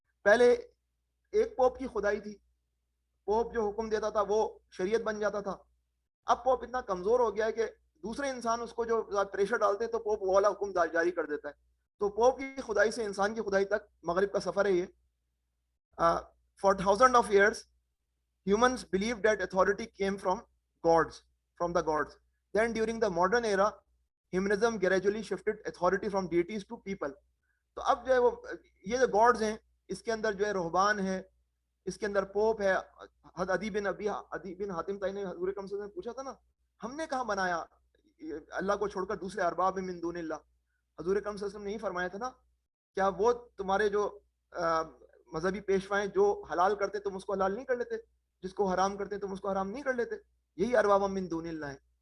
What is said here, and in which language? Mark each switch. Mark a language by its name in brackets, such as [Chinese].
[Urdu] پہلے ایک پوپ کی خدائی تھی, پوپ جو حکم دیتا تھا وہ شریعت بن جاتا تھا. اب پوپ اتنا کمزور ہو گیا ہے کہ دوسرے انسان اس کو جو پریشر ڈالتے ہیں تو پوپ وہ والا حکم جاری کر دیتا ہے. تو پوپ کی خدائی سے انسان کی خدائی تک مغرب کا سفر ہے یہ. [English] For thousands of years humans believed that authority came from the gods. Then during the modern era humanism gradually shifted authority from deities to people. [Urdu] تو اب جو ہے وہ یہ جو گاڈز ہیں اس کے اندر جو ہے رہبان ہے, اس کے اندر پوپ ہے. عدی بن حاتم طائی نے حضور اکرم صلی اللہ علیہ وسلم پوچھا تھا نا, ہم نے کہاں بنایا اللہ کو چھوڑ کر دوسرے ارباب من دون اللہ. حضور اکرم صلی اللہ علیہ وسلم نے یہی فرمایا تھا نا, کیا وہ تمہارے جو مذہبی پیشوائیں جو حلال کرتے تم اس کو حلال نہیں کر لیتے, جس کو حرام کرتے تم اس کو حرام نہیں کر لیتے؟ یہی ارباب من دون اللہ ہے.